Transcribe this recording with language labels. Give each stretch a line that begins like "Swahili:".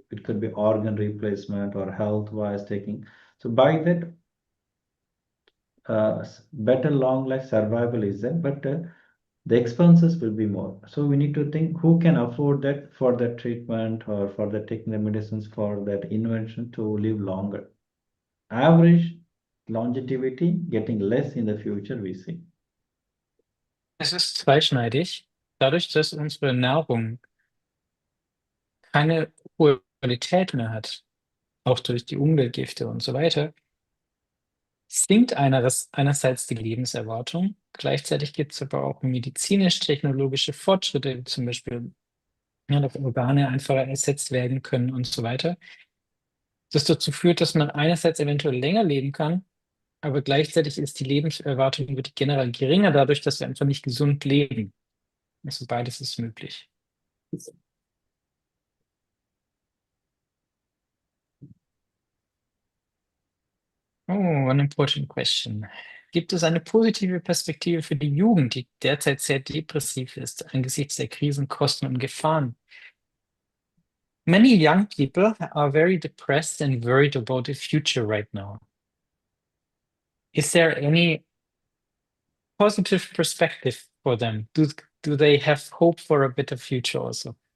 English: It could be organ replacement or health-wise taking. So by that, better long life survival is there, but the expenses will be more. So we need to think who can afford that for the treatment or for the taking the medicines for that invention to live longer. Average longevity getting less in the future, we see.
German: Es ist zweischneidig. Dadurch, dass unsere Nahrung keine hohe Qualität mehr hat, auch durch die Umweltgifte und so weiter, sinkt einerseits die Lebenserwartung. Gleichzeitig gibt es aber auch medizinisch-technologische Fortschritte, wie zum Beispiel, ja, dass Organe einfacher ersetzt werden können und so weiter. Das dazu führt, dass man einerseits eventuell länger leben kann, aber gleichzeitig ist die Lebenserwartung wird generell geringer, dadurch, dass wir einfach nicht gesund leben. Also beides ist möglich.
English: Oh, an important question.
German: Gibt es eine positive Perspektive für die Jugend, die derzeit sehr depressiv ist angesichts der Krisen, Kosten und Gefahren?
English: Many young people are very depressed and worried about the future right now. Is there any positive perspective for them? Do they have hope for a better future also?